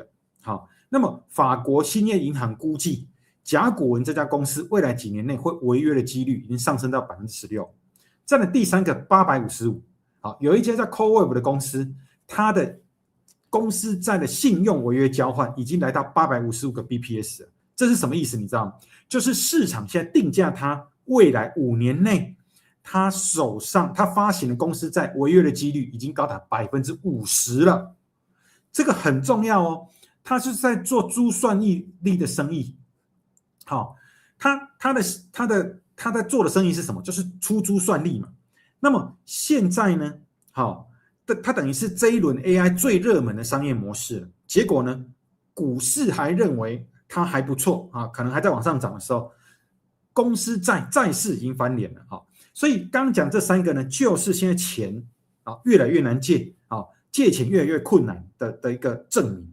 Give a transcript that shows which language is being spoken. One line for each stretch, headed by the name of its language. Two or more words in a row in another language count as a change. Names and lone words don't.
Chinese: 好，那麼法國興業銀行估計，甲骨文這家公司未來幾年內會違約的幾率已經上升到 16%。再來第三個855，好，有一家叫 CoreWeave 的公司，它的公司債的信用違約交換已經來到855個 BPS 了。這是什麼意思？你知道嗎？就是市場現在定價它未來5年內，他手上他發行的公司債違約的幾率已經高達 50% 了。這個很重要哦，他是在做珠算力的生意。好，他在做的生意是什麼？就是出珠算力嘛。那麼現在呢，好，他等於是這一輪 AI 最熱門的商業模式了。結果呢，股市還認為它還不錯啊，可能還在往上漲的時候，公司債市已經翻臉了。好，所以剛講這3個呢，就是現在錢越來越難借，借錢越來越困難的一個證明。